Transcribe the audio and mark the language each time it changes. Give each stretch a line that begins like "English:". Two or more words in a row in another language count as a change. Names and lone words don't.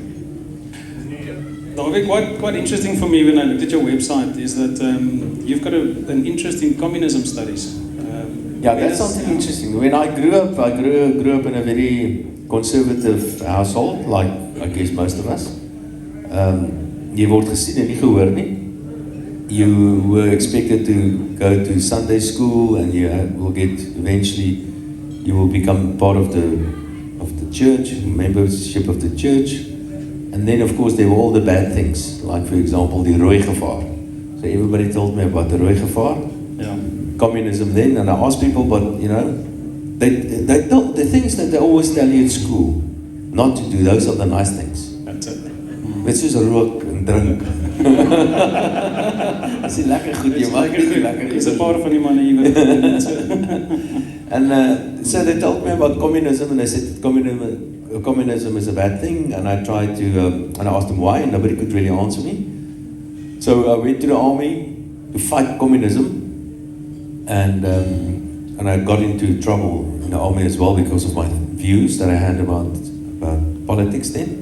English: Dawie, quite interesting for me when I looked at your website is that you've got an interest in communism studies. Yeah, that's something interesting. When I grew up in a very conservative household, like I guess most of us.
Afrikaans: Jy word gesien en nie gehoor nie.
English: You were expected to go to Sunday school, and you will get eventually. You will become part of the church, membership of the church, and then of course there were all the bad things, like for example the
Afrikaans: rooi gevaar.
English: So everybody told me about the
Afrikaans: rooi gevaar,
English: communism then, and I asked people, but you know, they told the things that they always tell you at school not to do. Those are the nice things. That's it.
Afrikaans: Dit is rook en drink. Dis lekker goed, jy mag nie lekker. Dis 'n paar van die manne hier wat
English: And so they told me about communism, and they said communism is a bad thing, and I tried to, and I asked them why, and nobody could really answer me. So I went to the army to fight communism, and I got into trouble in the army as well because of my views that I had about politics then.